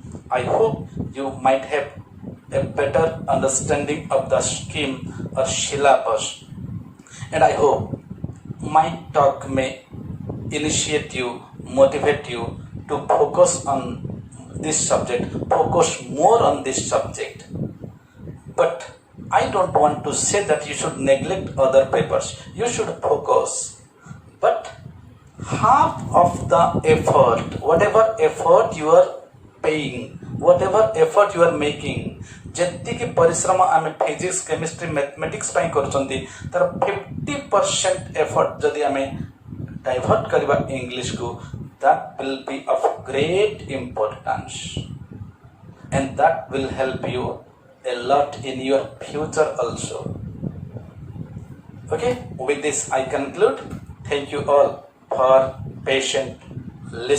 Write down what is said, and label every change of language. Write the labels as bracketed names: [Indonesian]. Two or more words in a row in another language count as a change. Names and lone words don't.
[English] I hope you might have a better understanding of the scheme or syllabus, and I hope my talk may initiate you, motivate you to focus on this subject, focus more on this subject. But I don't want to say that you should neglect other papers. You should focus. But half of the effort, whatever effort you are paying, whatever effort you are making, [Odia] ଯେତିକି ପରିଶ୍ରମ ଆମେ [English] physics chemistry mathematics [Odia] ପାଇଁ କରୁଛନ୍ତି ତାର 50% ଏଫର୍ଟ ଯଦି ଆମେ ଡାଇଭର୍ଟ କରିବା ଇଂଲିଶକୁ, [English] that will be of great importance and that will help you a lot in your future also. Okay, with this I conclude. Thank you all for patient listening.